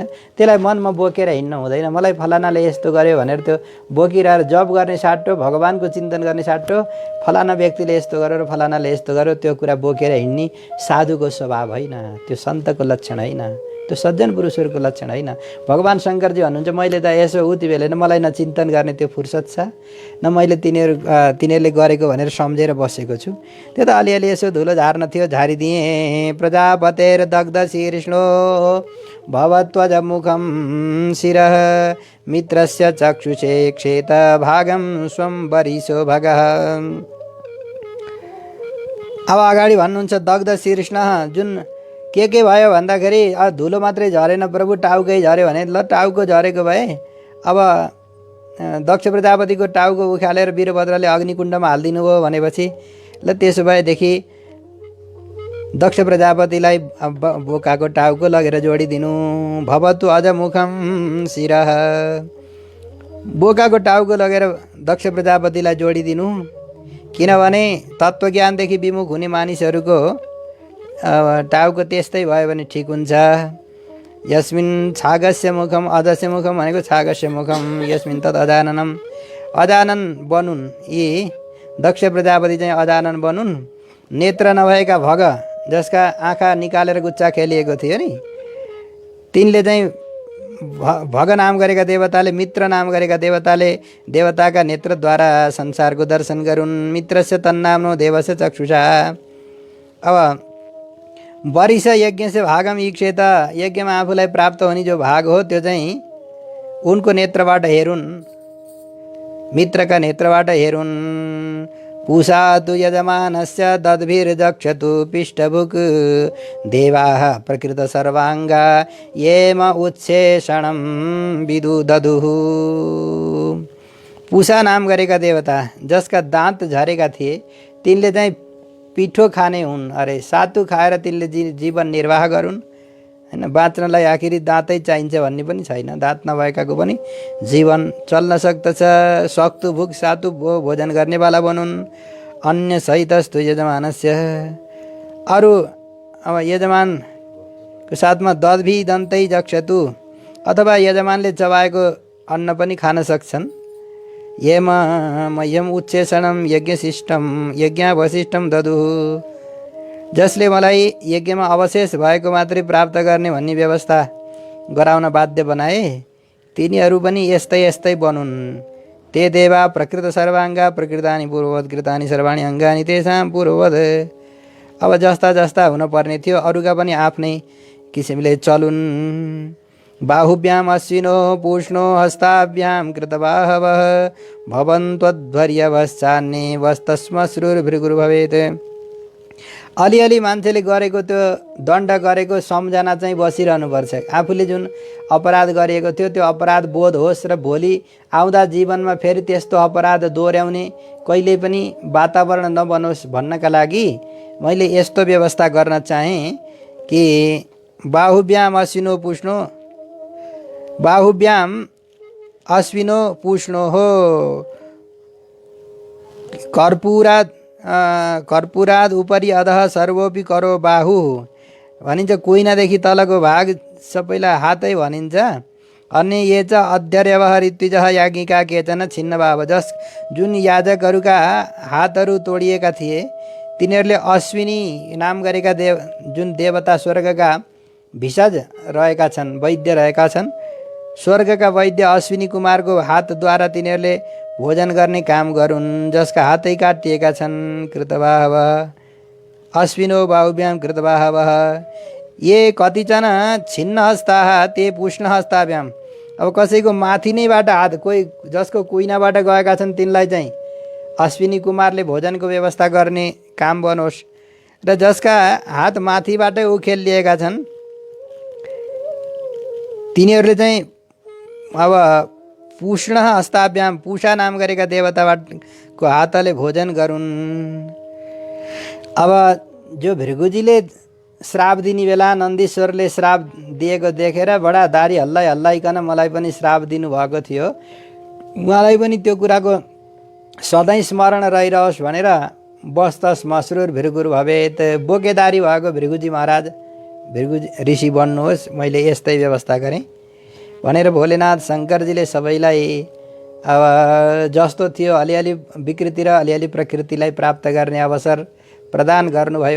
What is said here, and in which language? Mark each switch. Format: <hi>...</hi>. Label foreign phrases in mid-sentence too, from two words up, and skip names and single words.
<ne>त्यसलाई मनमा बोकेर हिँड्नु हुँदैन। मलाई फलानाले यस्तो गर्यो भनेर त्यो बोकिरहेर जप गर्ने साटो, भगवानको चिन्तन गर्ने साटो, फलाना व्यक्तिले यस्तो गर्यो र फलानाले यस्तो गर्यो, त्यो कुरा बोकेर हिँड्ने साधुको स्वभाव होइन, त्यो सन्तको लक्षण होइन, त्यो सज्जन पुरुषहरूको लक्षण होइन। भगवान शङ्करजी भन्नुहुन्छ, मैले त यसो उति बेला मलाई न चिन्तन गर्ने त्यो फुर्सद छ, न मैले तिनीहरूले गरेको भनेर सम्झेर बसेको छु। त्यो त अलिअलि यसो धुलो झार्न थियो, झारिदिएँ।</ne> <sa>प्रजापतेर दग्ध शीर्ष्णो भवत्वज मुखम शिरः, मित्रस्य चक्षुषे क्षेत भागम स्वं वरिशो भगः।</sa> <ne>अब अगाडि भन्नुहुन्छ</ne> <sa>दग्ध शीर्ष्ण,</sa> <ne>जुन के भयो भन्दाखेरि धुलो मात्रै झरेन प्रभु, टाउकै झऱ्यो भने ल टाउको झरेको भए अब दक्ष प्रजापतिको टाउको उखालेर वीरभद्रले अग्निकुण्डमा हालिदिनु भयो भनेपछि ल त्यसो भएदेखि दक्ष प्रजापतिलाई बोकाको टाउको लगेर जोडिदिनु।</ne> <sa>भवतु अझ मुखम शिरः,</sa> <ne>बोकाको टाउको लगेर दक्ष प्रजापतिलाई जोडिदिनु। किनभने तत्त्वज्ञानदेखि विमुख हुने मानिसहरूको टाउको त्यस्तै भयो भने ठिक हुन्छ।</ne> <sa>यस्मिन् छागस्य मुखम, अजस्य मुखम भनेको छागस्य मुखम, यस्मिन् तत् अजाननम, अजानन बनुन्,</sa> <ne>यी दक्ष प्रजापति चाहिँ अजानन बनुन्। नेत्र नभएका भग, जसका आँखा निकालेर गुच्चा खेलिएको थियो नि, तिनले चाहिँ भग नाम गरेका देवताले, मित्र नाम गरेका देवताले देवताका नेत्रद्वारा संसारको दर्शन गरून्।</ne> <sa>मित्रस्य तन्नाम्नो देवस्य चक्षुषा। अब वरिष यज्ञ से भागम ईक्षेत,</sa> <ne>यज्ञमा आफूलाई प्राप्त हुने जो भाग हो त्यो चाहिँ उनको नेत्रबाट हेरुन्, मित्रका नेत्रबाट हेरुन्।</ne> <sa>पूषा तु यजमानस्य दद्भिर्दक्षतु पिष्टभुक् देवाः प्रकृत सर्वाङ्गा येम उत्सेषणं विदुदधुः।</sa> <ne>पूषा नाम गरेका देवता जसका दाँत झरेका थिए तिनले चाहिँ पिठो खाने हुन् अरे, सातु खाएर तिनले जीवन निर्वाह गरून् हैन। बाँच्नलाई आखिरी दाँतै चाहिन्छ भन्ने पनि छैन, दाँत नभएकाको पनि जीवन चल्न सक्दछ।</ne> <sa>सक्तु भुक</sa> <ne>सातु भोजन गर्नेवाला बनुन्।</ne> <sa>अन्य सहितस्तु यजमानस्य,</sa> <ne>अरू अब यजमानको साथमा</ne> <sa>दद्भि दन्तै जक्षतु,</sa> <ne>अथवा यजमानले चबाएको अन्न पनि खान सक्छन्।</ne> <sa>येम मह्यम उच्छेषणम यज्ञावशिष्टम ददु,</sa> <ne>जसले मलाई यज्ञमा अवशेष भएको मात्रै प्राप्त गर्ने भन्ने व्यवस्था गराउन बाध्य बनाए तिनीहरू पनि यस्तै यस्तै बनुन्।</ne> <sa>ते देवा प्रकृत सर्वाङ्गा प्रकृतानि पूर्ववत् कृतानि सर्वाणि अङ्गानि तेषां पूर्ववत्।</sa> <ne>अब जस्ता जस्ता हुनुपर्ने थियो अरूका पनि आफ्नै किसिमले चलुन्।</ne> <sa>बाहुभ्याम अश्विनो पूष्णो हस्ताभ्याम कृतबाहवः भवन्त्वद्भर्यवश्चान्ये वस्तस्मश्रुर्भृगुर् भवेत्।</sa> <ne>अलिअलि मान्छेले गरेको त्यो दण्ड गरेको सम्झना चाहिँ बसिरहनुपर्छ। आफूले जुन अपराध गरिएको थियो त्यो अपराध बोध होस् र भोलि आउँदा जीवनमा फेरि त्यस्तो अपराध दोहोऱ्याउने कहिले पनि वातावरण नबनोस् भन्नका लागि मैले यस्तो व्यवस्था गर्न चाहेँ कि</ne> <sa>बाहुभ्याम अश्विनो पूष्णो, बाहुभ्याम अश्विनो पूष्णो</sa> <ne>हो,</ne> <sa>कर्पूराद उपरि अधः सर्वोपि करो बाहु</sa> <ne>भनिन्छ। कुइनादेखि तलको भाग सबैलाई हातै भनिन्छ।</ne> <sa>अन्य ये च अध्यर्यवः ऋत्विजः याज्ञिका केचन छिन्न भाव,</sa> <ne>जुन याजकहरूका हातहरू तोडिएका थिए तिनीहरूले अश्विनी नाम गरेका जुन देवता स्वर्गका भिषज रहेका छन्, वैद्य रहेका छन्, स्वर्गका वैद्य अश्विनी कुमारको हातद्वारा तिनीहरूले भोजन गर्ने काम गरून्, जसका हातै काटिएका छन्।</ne> <sa>कृतबाहवः अश्विनो बाहुभ्याम कृतबाहवः ये कतिजना छिन्न हस्ताः ते पुष्ण हस्ताभ्याम।</sa> <ne>अब कसैको माथि नैबाट हात, कोही जसको कुइनाबाट गएका छन् तिनलाई चाहिँ अश्विनी कुमारले भोजनको व्यवस्था गर्ने काम बनोस्, र जसका हात माथिबाटै उखेलिएका छन् तिनीहरूले चाहिँ अब</ne> <sa>पुष्ण हस्ताभ्याम</sa> <ne>पूषा नाम गरेका देवताको हातले भोजन गरून्। अब जो भृगुजीले श्राप दिने बेला नन्दीश्वरले श्राप दिएको देखेर बडा दारी हल्लाइकन मलाई पनि श्राप दिनुभएको थियो, उहाँलाई पनि त्यो कुराको सधैँ स्मरण रहिरहोस् भनेर</ne> <sa>बस्तस मश्रुर भृगुर भवेत्,</sa> <ne>बोकेदारी भएको भृगुजी महाराज भृगुजी ऋषि बन्नुहोस्, मैले यस्तै व्यवस्था गरेँ भनेर भोलेनाथ शङ्करजीले सबैलाई अब जस्तो थियो अलिअलि विकृति र अलिअलि प्रकृतिलाई प्राप्त गर्ने अवसर प्रदान गर्नुभयो।</ne>